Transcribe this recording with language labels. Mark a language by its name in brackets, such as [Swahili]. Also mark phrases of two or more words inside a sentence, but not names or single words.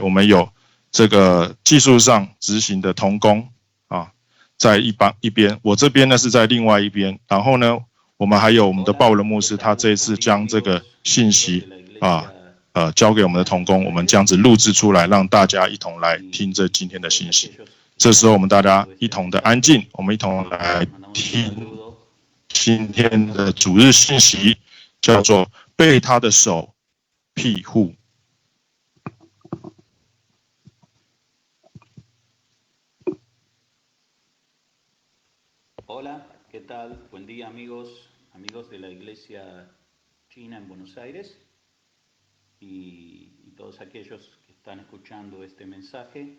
[Chinese] 我们有这个技术上执行的同工啊，在一边，我这边呢是在另外一边，然后呢，我们还有我们的鲍勒牧师，他这一次将这个信息交给我们的同工，我们这样子录制出来，让大家一同来听这今天的信息。这时候我们大家一同的安静，我们一同来听今天的主日信息，叫做被他的手庇护。 [Spanish] Hola, ¿qué tal? Buen día amigos de la Iglesia China en Buenos Aires y todos aquellos que están escuchando este mensaje.